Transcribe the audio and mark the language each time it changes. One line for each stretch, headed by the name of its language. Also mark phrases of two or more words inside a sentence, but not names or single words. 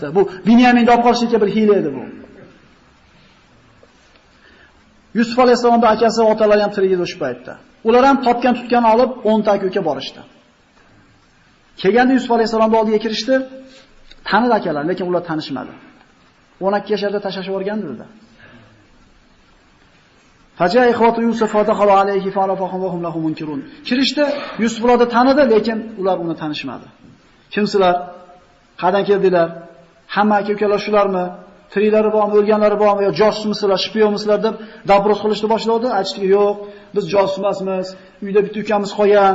Uzbek: Bu Binyaminni olib qolishga bir hiyla edi bu. Yusuf alayhisalomning akasi va otalari ham tirik edi o'sha paytda. Ular ham topgan tutgan olib 10 ta aka borishdi. Kelganda Yusuf alayhisalomning oldiga kirishdi. Tanidi akalar, lekin ular tanishmadi. 12 yoshlarda tashlashib o'rgandi dedi.
Arabic: وجاء إخوة يوسف فدخلوا عليه فعرفهم وهم له منكرون.
Uzbek: Kirishdi, Yusuf ularni tanidi, lekin ular uni tanishmadi. Kimsizlar? Qayerdan keldinglar? Hamma aka-ukalar shularmi? Tiriklari bormi, o'lganlari bormi, yo josusmisizlar, shpiyonmisizlar deb dabros qilishni boshladi. Aytishdi, "Yo'q, biz josus emasmiz. Uyda bitta ukamiz qolgan."